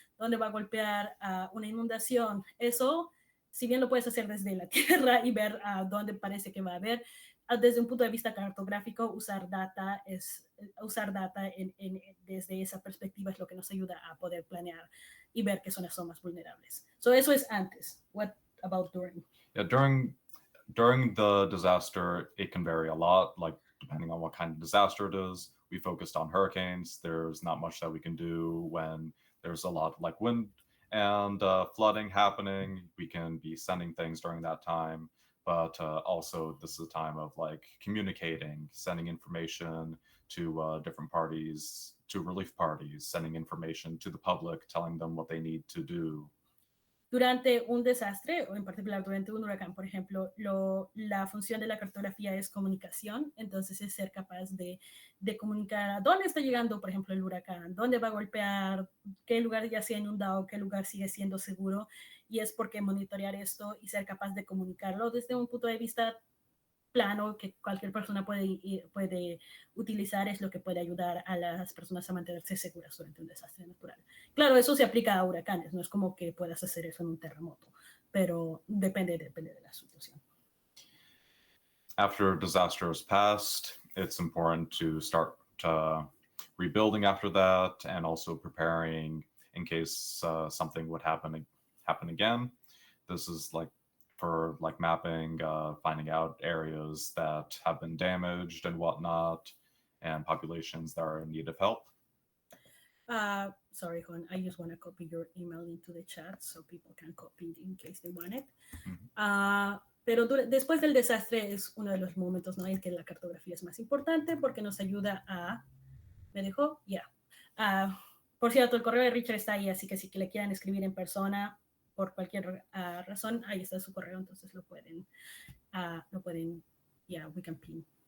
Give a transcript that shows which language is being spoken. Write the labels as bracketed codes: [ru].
[es] dónde va a golpear una inundación. Eso, si bien lo puedes hacer desde la tierra y ver dónde parece que va a haber, desde un punto de vista cartográfico, usar data desde esa perspectiva es lo que nos ayuda a poder planear y ver qué zonas son más vulnerables. [en] So [es] eso es antes. [en] What about during? Yeah, during the disaster, it can vary a lot, like depending on what kind of disaster it is. We focused on hurricanes. There's not much that we can do when there's a lot like wind and flooding happening. We can be sending things during that time, but also this is a time of like communicating, sending information to different parties, to relief parties, sending information to the public, telling them what they need to do. [es] Durante un desastre, o en particular durante un huracán, por ejemplo, la función de la cartografía es comunicación, entonces es ser capaz de comunicar a dónde está llegando, por ejemplo, el huracán, dónde va a golpear, qué lugar ya se ha inundado, qué lugar sigue siendo seguro, y es porque monitorear esto y ser capaz de comunicarlo desde un punto de vista plano que cualquier persona puede utilizar es lo que puede ayudar a las personas a mantenerse seguras durante un desastre natural. Claro, eso se aplica a huracanes, no es como que puedas hacer eso en un terremoto, pero depende de la situación. [en] After a disaster is passed, it's important to start rebuilding after that and also preparing in case something would happen again. This is like for like mapping, finding out areas that have been damaged and whatnot, and populations that are in need of help. Sorry, Juan, I just want to copy your email into the chat so people can copy it in case they want it. [es] Pero después del desastre es uno de los momentos, ¿no?, en que la cartografía es más importante porque nos ayuda a... ¿Me dejó? Ya. Por cierto, el correo de Richard está ahí, así que si le quieran escribir en persona por cualquier razón, ahí está su correo, entonces lo pueden, [en] we can pin.